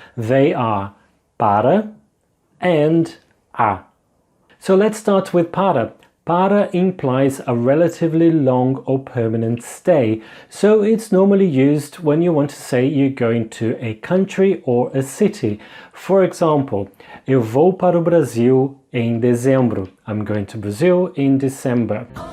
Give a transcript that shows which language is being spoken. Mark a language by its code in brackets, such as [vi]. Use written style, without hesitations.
[en] They are para and a. So let's start with para. Para implies a relatively long or permanent stay, so it's normally used when you want to say you're going to a country or a city. For example, [pt] eu vou para o Brasil em dezembro. [en] I'm going to Brazil in December.